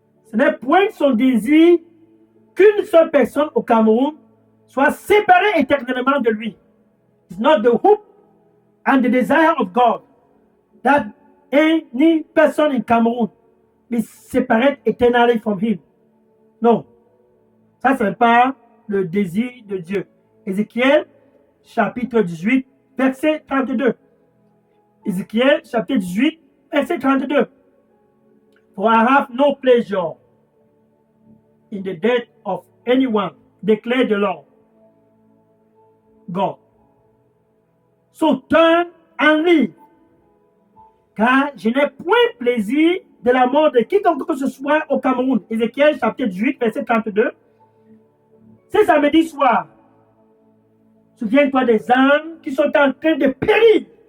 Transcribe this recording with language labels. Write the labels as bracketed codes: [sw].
[fr] Ce n'est point son désir qu'une seule personne au Cameroun soit séparée éternellement de lui. [en] It's not the hope and the desire of God that any person in Cameroon be separated eternally from him. [fr] Non. Ça, ce n'est pas le désir de Dieu. Ézéchiel, chapitre 18, verset 32. Ézéchiel, chapitre 18, verset 32. [en] For I have no pleasure in the death of anyone, declare the Lord God. So turn and live. [fr] Car je n'ai point plaisir de la mort de quiconque que ce soit au Cameroun. Ézéchiel, chapitre 18, verset 32. C'est samedi soir. Souviens-toi des âmes qui sont en train de périr.